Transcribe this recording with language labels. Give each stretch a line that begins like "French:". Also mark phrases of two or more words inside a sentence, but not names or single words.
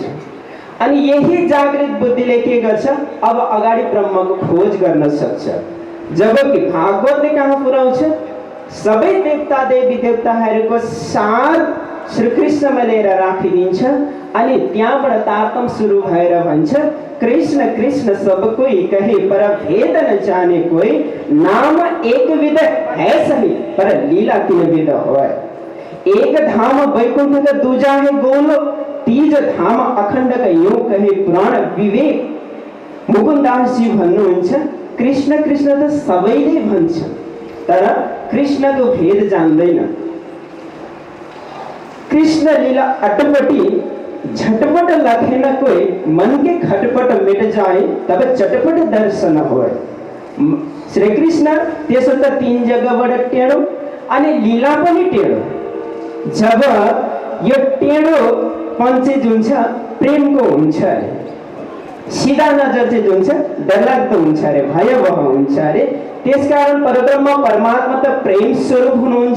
Nepali: अनि यही जागृत बुद्धिले के गर्छ? अब अगाडि ब्रह्मको खोज गर्न सक्छ। जबकि भागवतले कहाँ पुर्याउँछ? सबै देवता देवी देवताहरूको सार श्रीकृष्णमा लिएर राखिदिन्छ। अनि त्यहाँबाट तारतम सुरु भएर भन्छ,
Hindi: कृष्ण कृष्ण सब कोई कहे पर भेद न जाने कोई, नाम एक विध है सही पर लीला तीन विध होय। एक धाम वैकुंठ का दूजा है गोलो, तीज धाम अखण्ड का यूं कहे पुराण विवेक।
Nepali: मुकुन्दास जी भन्नुहुन्छ कृष्ण कृष्ण त सबैले भन्छ, तर कृष्णको भेद जान्दैन।
Hindi: कृष्ण लीला अटपटी झटपट लखेन कोई, मन के खटपट मिट जाए तब चटपट दर्शन होय।
Nepali: श्री कृष्ण त्यसो त 3 जग्गाबाट टेढो अनि लीला पनि टेढो। जब यो टेढो पञ्चे जुन छ प्रेमको हुन्छ अरे, सिधा नजर चाहिँ जुन छ डरलाग्दो हुन्छ अरे, भयावह हुन्छ अरे। त्यसकारण परब्रह्म परमात्मा त प्रेम स्वरूप हुनुहुन्छ।